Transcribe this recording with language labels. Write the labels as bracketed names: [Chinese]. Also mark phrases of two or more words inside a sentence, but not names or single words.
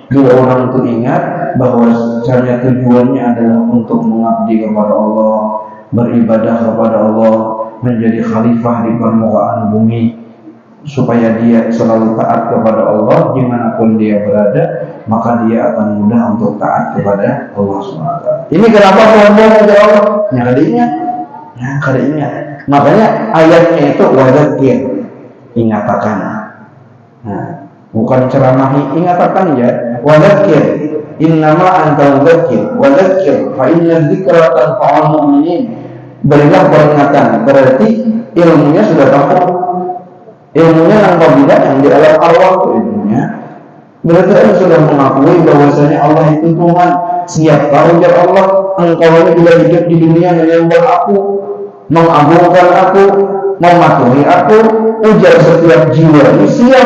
[Indonesian] Bila orang itu ingat bahwa sebenarnya tujuannya adalah untuk mengabdi kepada Allah, beribadah kepada Allah, menjadi khalifah di permukaan bumi, supaya dia selalu taat kepada Allah dimanapun dia berada, maka dia akan mudah untuk taat kepada Allah SWT. Ini kenapa kelompok kepada Allah? [Banjar] Ya kada ingat. [Indonesian] Makanya ayatnya itu wadzakir, ingatakan. Nah, bukan ceramahi, ingatakan ya. [Arabic] وذكر إنما أنت وذكر وذكر فإن الذكرى تنفع المؤمنين. [Indonesian] Berilah peringatan, berarti ilmunya sudah tahu. Ilmunya apabila yang di alam arwah itu ilmunya, berarti Anda sudah mengakui bahwasanya Allah itu Tuhan. Siapa ujar Allah, engkau ini bila hidup di dunia menyembah aku, mengagungkan aku, mematuhi aku, ujar setiap jiwa ini siap.